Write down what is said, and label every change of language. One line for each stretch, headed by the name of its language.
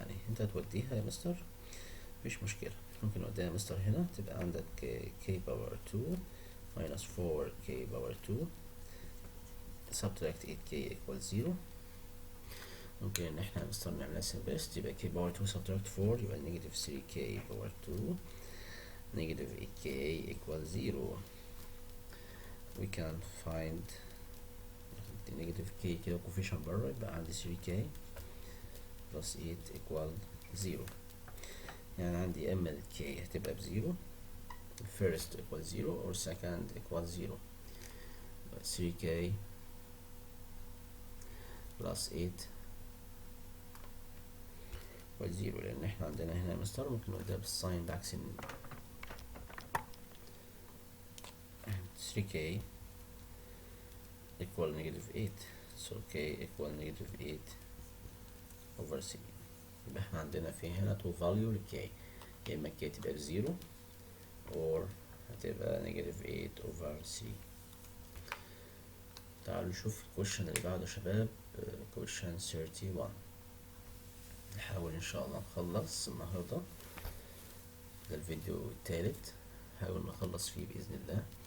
Arabic: يعني انت هتوديها يا مستر مفيش مشكلة، ممكن نوديها يا مستر هنا تبقى عندك k باور 2 minus 4k باور 2
English: subtract 8k equal 0.
Arabic: ممكن ان احنا مستر نعملها simplest، يبقى k باور 2 subtract 4 يبقى negative 3k باور 2
English: negative 8k equal 0. we can find the negative k كده coefficient بره،
Arabic: يبقى عندي
English: 3k plus 8 equal 0.
Arabic: يعني عندي اما ال k هتبقى ب0
English: first equal 0 or second equal 0.
Arabic: 3k plus 8 equal 0، لان احنا عندنا هنا مستر ممكن نوديها بالساين بعكس 3k equal negative 8
English: so k equal negative 8 over 3.
Arabic: يبقى احنا عندنا في هنا two value ل k، يا اما k تبقى ب0 or هتبقى negative 8 over 3. تعالوا نشوف الكويشن اللي بعده شباب question 31. نحاول ان شاء الله نخلص النهارده، ده الفيديو التالت، نحاول نخلص فيه باذن الله.